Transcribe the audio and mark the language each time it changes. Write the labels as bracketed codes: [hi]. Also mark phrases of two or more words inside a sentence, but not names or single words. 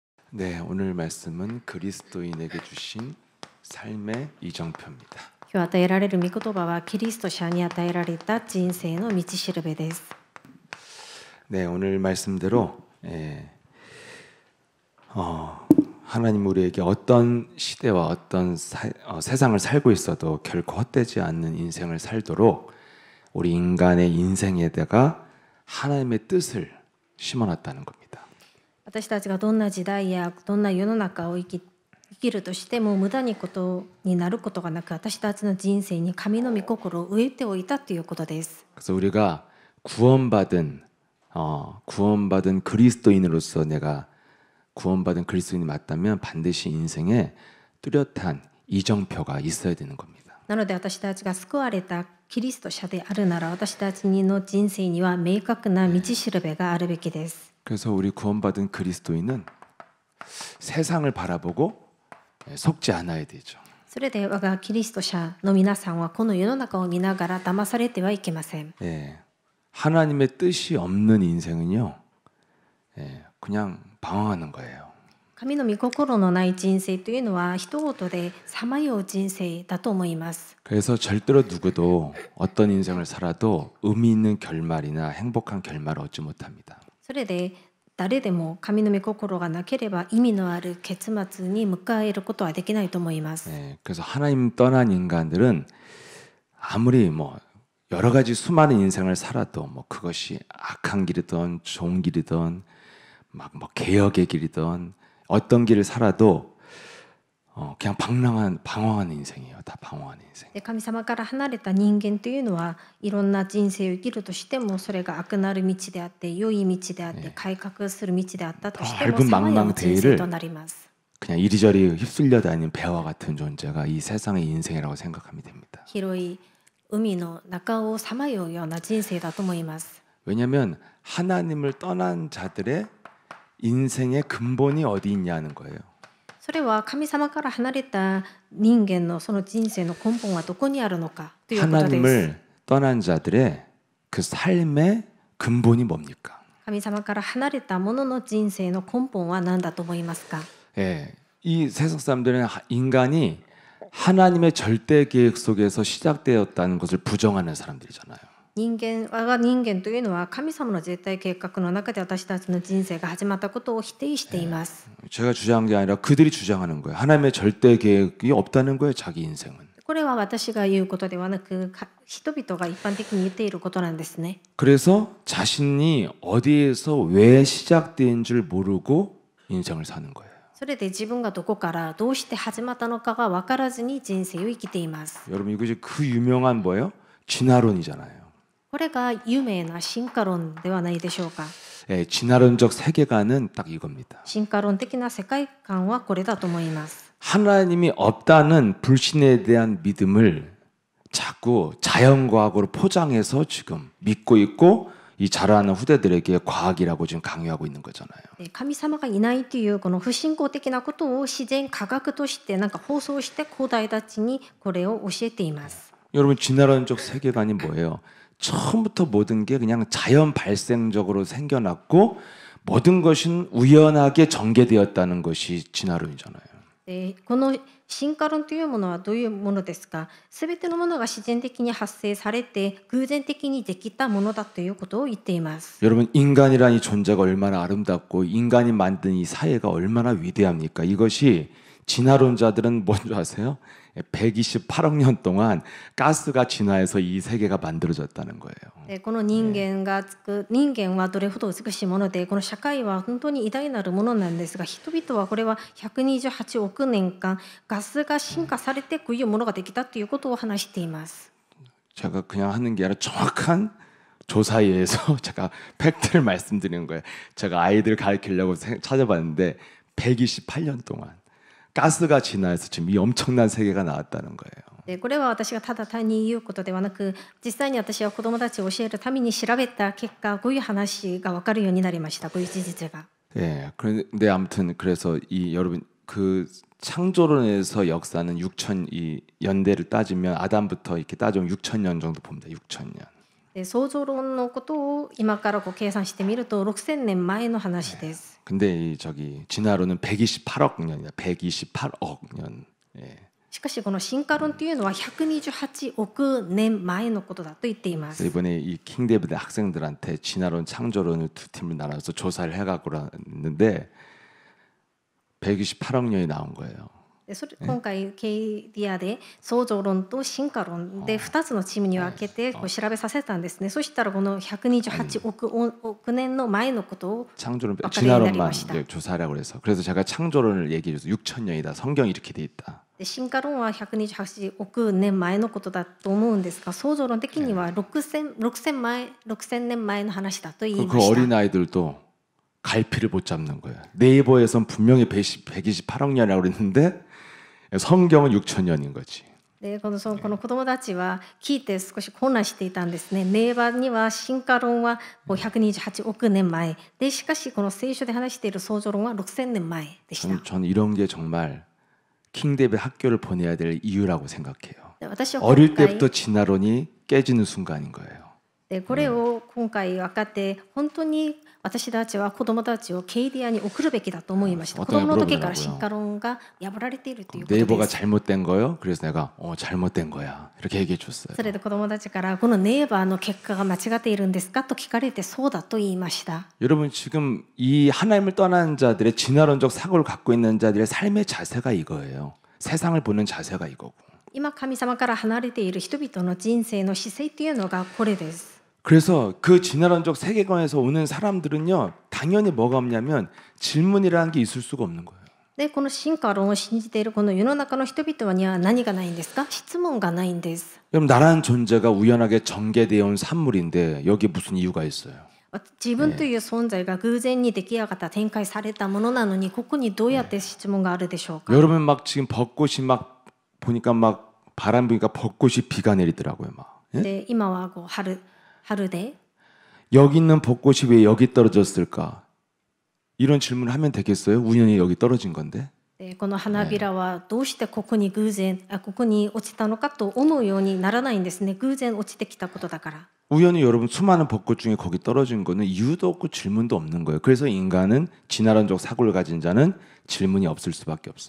[ko] 네, 오늘 말씀은 그리스도인에게 주신 삶의 이정표입니다. [ja] 今日与えられる御言葉はキリスト者に与えられた人生の道しるべです。 [ko] 네, 오늘 말씀대로 하나님 우리에게 어떤 시대와 어떤 세상을 살고 있어도 결코 헛되지 않는 인생을 살도록 우리 인간의 인생에다가 하나님의 뜻을 심어놨다는 겁니다. [ja] 私たちがどんな時代やどんな世の中を生きるとしても無駄にことになることがなく、私たちの人生に神の御心を植えておいたということです。 [ko] 그래서 우리가 구원받은 그리스도인으로서 내가 구원받은 그리스도인이 맞다면 반드시 인생에 뚜렷한 이정표가 있어야 되는 겁니다. [ja] なので私たちが救われたキリスト者であるなら、私たちの人生には明確な道しるべがあるべきです。 [ko] 그래서 우리 구원받은 그리스도인은 세상을 바라보고 속지 않아야 되죠. [ja] それで我がキリスト者の皆さんはこの世の中を見ながら騙されてはいけません。 [ko] 하나님의 뜻이 없는 인생은요, 그냥 방황하는 거예요. [ja] 神の御心のない人生というのは人事でさまよう人生だと思います。 [ko] 그래서 절대로 누구도 어떤 인생을 살아도 의미 있는 결말이나 행복한 결말을 얻지 못합니다. [ja] それで誰でも神の御心がなければ意味のある結末に迎えることはできないと思います。 [ko] 그래서 하나님 떠난 인간들은 아무리 여러 가지 수많은 인생을 살아도 그것이 악한 길이든 좋은 길이든 개혁의 길이든 어떤 길을 살아도 그냥 방황하는 인생이에요. 다 방황하는 인생. [ja] で神様から離れた人間というのはいろんな人生を生きるとしても、それが悪なる道であって良い道であって改革する道であったとしてもさまよう人生となります。 [ko] 그냥 이리저리 휩쓸려 다니는 배와 같은 존재가 이 세상의 인생이라고 생각하면 됩니다. [ja] 広い海の中をさまようような人生だと思います。 [ko] 왜냐하면 하나님을 떠난 자들의 인생의 근본이 어디 있냐는 거예요. [ja] それは神様から離れた人間のその人生の根本はどこにあるのかということです。 [ko] 하나님을 떠난 자들의 그 삶의 근본이 뭡니까? [ja] 神様から離れた者の人生の根本は何だと思いますか？ [ko] 이 세상 사람들은 인간이 하나님의 절대 계획 속에서 시작되었다는 것을 부정하는 사람들이잖아요. [ja] 我が人間というのは神様の絶対計画の中で私たちの人生が始まったことを否定しています。 [ko] 제가 주장한 게 아니라 그들이 주장하는 거예요. 하나님의 절대 계획이 없다는 거예요. 자기 인생은. [ja] これは私が言うことではなく、人々が一般的に言っていることなんですね。 [ko] 그래서 자신이 어디에서 왜 시작된 줄 모르고 인생을 사는 거예요. [ja] それで自分がどこからどうして始まったのかが分からずに人生を生きています。 [ko] 여러분 이것이 그 유명한 뭐예요? 진화론이잖아요. [ja] これが有名な進化論ではないでしょうか。 [ko] 진화론적 세계관은 딱 이겁니다. [ja] 進化論的な世界観はこれだと思います。 [ko] 하나님이 없다는 불신에 대한 믿음을 자꾸 자연과학으로 포장해서 지금 믿고 있고 이 자라는 후대들에게 과학이라고 지금 강요하고 있는 거잖아요. [ja] 神様がいないというこの不信仰的なことを自然科学として放送して後代たちにこれを教えています。 [ko] 여러분 진화론적 세계관이 뭐예요? 처음부터 모든 게 그냥 자연 발생적으로 생겨났고 모든 것은 우연하게 전개되었다는 것이 진화론이잖아요. [ja] この進化論というものはどういうものですか？すべてのものが自然的に発生されて偶然的にできたものだということを言っています。 [ko] 여러분 인간이란 이 존재가 얼마나 아름답고 인간이 만든 이 사회가 얼마나 위대합니까? 이것이 진화론자들은 뭔지 아세요? 128억 년 동안 가스가 진화해서 이 세계가 만들어졌다는 거예요. [ja] この人間はどれほど美しいもので、この社会は本当に偉大なるものなんですが、人々はこれは128億年間ガスが進化されてこういうものができたということを話しています。 [ko] 제가 그냥 하는 게 아니라 정확한 조사에 의해서 제가 팩트를 말씀드리는 거예요. 제가 아이들 가르치려고 찾아봤는데 128년 동안 가스가 진화해서 지금 이 엄청난 세계가 나왔다는 거예요. [ja] これは私がただ単に言うことではなく、実際に私は子どもたちを教えるために調べた結果、こういう話が分かるようになりました。こういう事実が。 [ko] 그런데 아무튼 그래서 이 여러분 그 창조론에서 역사는 6천 이 연대를 따지면 아담부터 이렇게 따지면 6천 년 정도 봅니다. 6천 년. [ja] で相乗論のことを今からこう計算してみると6000年前の話です。 [ko] 근데 이 저기 진화론은 128억 년이다. 128억 년. 예. [ja] しかしこの進化論というのは128億年前のことだと言っていま [ko] 그래서 [ja] す。 [ko] 이번에 이 킹데이비드 학생들한테 진화론, 창조론을 두 팀을 나눠서 조사를 해갖고 했는데 128억 년이 나온 거예요. [ja] で今回ケイディアで相乗論と進化論で2つのチームに分けてこう調べさせたんですね。そしたらこの128億年の前のことを [ko] 창조론, [ja] 分かるようになり [ko] 진화론만 [ja] ました。 [ko] 이제 조사하라고 그래서 제가 창조론을 얘기해서 6천 년이다. 성경이 이렇게 돼 있다. [ja] で進化論は128億年前のことだと思うんですが、相乗論的には6000年前の話だと言いま [ko] 그 [ja] した。 [ko] 어린 아이들도 갈피를 못 잡는 거예요. 네이버에선 분명히 128억 년이라고 그랬는데 성경은 6천 년인 거지. [ja] でこの子供たちは聞いて少し混乱していたんですね。ネイバーには進化論はこう128億年前で、しかしこの聖書で話している相乗論は6000年前でした。 [ko] 저는 이런 게 정말 킹데이비드 학교를 보내야 될 이유라고 생각해요. [ja] で私は [ko] 어릴 [ja] 今回 [ko] 때부터 진화론이 깨지는 순간인 거예요. [ja] でこれを今回分かって本当に私たちは子供たちをケイディアに送るべきだと思いました。子供の時から進化論が破られているということ [ko] 네이버가 [ja] です。 [ko] 잘못된 거요? 그래서 내가 잘못된 거야 이렇게 얘기해 줬어요. [ja] それで子供たちからこのネイバーの結果が間違っているんですかと聞かれてそうだと言いました。 [ko] 여러분 지금 이 하나님을 떠난 자들의 진화론적 사고를 갖고 있는 자들의 삶의 자세가 이거예요. 세상을 보는 자세가 이거고. [ja] 今神様から離れている人々の人生の姿勢というのがこれです。 [ko] 그래서 그 진화론적 세계관에서 오는 사람들은요, 당연히 뭐가 없냐면 질문이라는 게 있을 수가 없는 거예요. [ja] でこの進化論を信じているこの世の中の人々には何がないんですか？質問がないんです。 [ko] 여러분 나라는 존재가 우연하게 전개되어 온 산물인데 여기에 무슨 이유가 있어요? [ja] 自分という存在が偶然に出来上がった展開されたものなのにここにどうやって質問があるでしょうか？ [ko] 여러분 막 지금 벚꽃이 막 보니까 막 바람 부니까 벚꽃이 비가 내리더라고요 막. 예? [ja] で今はこう春で [ko] 여기 있는 벚꽃이 왜 여기 떨어졌을까? 이런 질문을 하면 되겠어요? 우연히 여기 떨어진 건데. [ja] でこの花びらはどうしてここにここに落ちたのかと思うようにならないんですね。偶然落ちてきたことだから。 [ko] 우연히 여러분 수많은 벚꽃 중에 거기 떨어진 거는 이유도 없고 질문도 없는 거예요. 그래서 인간은 진화론적 사고를 가진 자는 질문이 없을 수밖에 없어요.